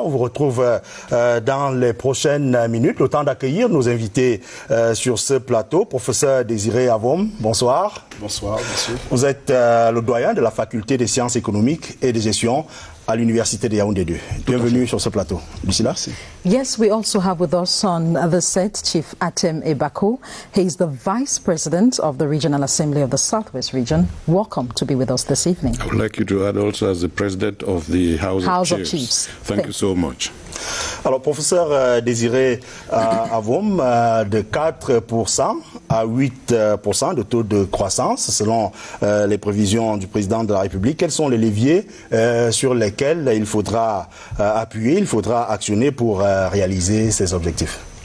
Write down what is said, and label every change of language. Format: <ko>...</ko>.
<fr>On vous retrouve dans les prochaines minutes. Le temps d'accueillir nos invités sur ce plateau. Professeur Désiré Avom, bonsoir. Bonsoir, monsieur. Vous êtes le doyen de la faculté des sciences économiques et de gestion à l'université de Yaoundé 2. Bienvenue sur ce plateau. Lucilla.</fr> <en>Yes, we also have with us on the set Chief Atem Ebako. He is the Vice President of the Regional Assembly of the Southwest Region. Welcome to be with us this evening. I would like you to add also as the President of the House of Chiefs. Thank you so much.</en> <fr>Alors, professeur Désiré Avom, de 4% à 8% de taux de croissance, selon les prévisions du président de la République. Quels sont les leviers sur lesquels il faudra appuyer, il faudra actionner pour réaliser ces objectifs?</fr>